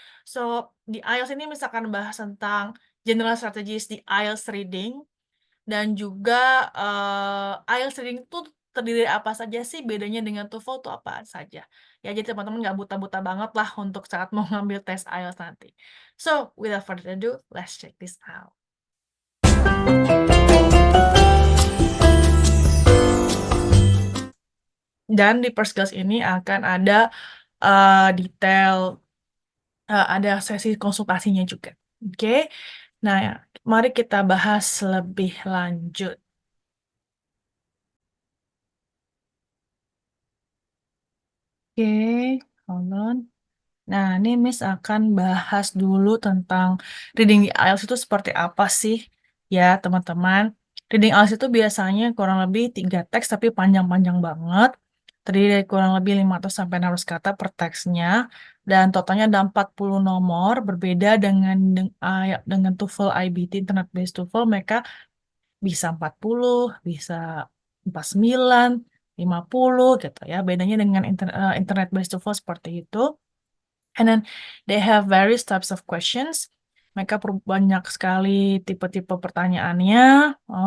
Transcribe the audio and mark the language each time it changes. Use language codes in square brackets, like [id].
[id] So, di IELTS ini Miss akan bahas tentang [en] general strategies [id] di IELTS reading dan juga IELTS reading itu terdiri dari apa saja sih, bedanya dengan TOEFL tuh apa saja. Ya, jadi teman-teman nggak buta-buta banget lah untuk saat mau ngambil tes IELTS nanti. [en] So, without further ado, let's check this out. [id] Dan di First Class ini akan ada detail, ada sesi konsultasinya juga. Oke, nah ya, mari kita bahas lebih lanjut. Oke, [en] hold on. [id] Nah, ini Miss akan bahas dulu tentang reading di IELTS itu seperti apa sih, ya teman-teman. Reading IELTS itu biasanya kurang lebih 3 teks, tapi panjang-panjang banget. Terdiri dari kurang lebih 500 sampai 600 kata per teksnya. Dan totalnya ada 40 nomor, berbeda dengan TOEFL IBT, Internet Based TOEFL, mereka bisa 40, bisa 49, 50 gitu ya. Bedanya dengan Internet Based TOEFL seperti itu. [en] And then they have various types of questions. [id] Mereka banyak sekali tipe-tipe pertanyaannya.